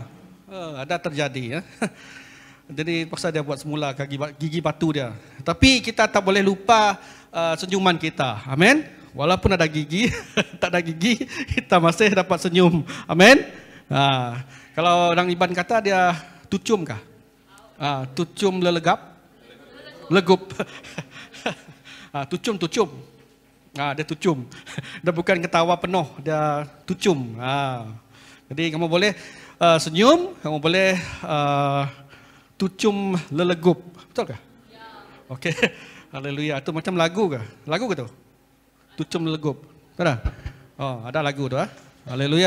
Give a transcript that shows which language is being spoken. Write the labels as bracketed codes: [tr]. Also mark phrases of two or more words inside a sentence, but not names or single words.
[ms] Ada terjadi ya. Jadi terpaksa dia buat semula gigi batu dia. Tapi kita tak boleh lupa senyuman kita. Amin. Walaupun ada gigi, tak ada gigi, kita masih dapat senyum. Amin. Kalau orang Iban kata dia tucum kah? [iba] Tucum lelegap? Legup. Tucum. Dia tucum. [ms] Dia bukan ketawa penuh, dia tucum. Jadi kamu boleh senyum, kamu boleh [iba] tucum lelegup. [ms] Betul kah? Ya. Okey. Haleluya. Itu macam lagu kah? Lagu ke tu? [iba] Tucum lelegup. [ms] Ada? Oh, ada lagu tu. Haleluya.